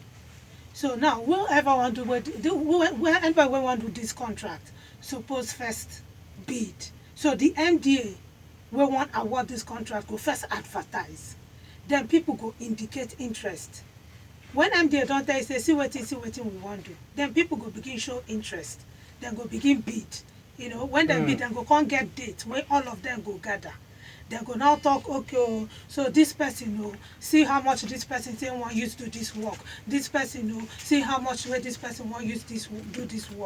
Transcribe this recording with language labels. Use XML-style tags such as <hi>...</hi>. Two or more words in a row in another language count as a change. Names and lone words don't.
<pcm>So now whoever want to wherever we want to do this contract, suppose first bid. So the MDA we want award this contract go first advertise. then people go indicate interest. When MDA don tell you say see wetin we wan do, then people go begin show interest, then go begin bid. When dem bid, dem go come get date wey all of them go gather. Dem go now talk, okay, so this person, see how much this person say wan use do this work. This person, see how much wey this person wan use do this work.</pcm>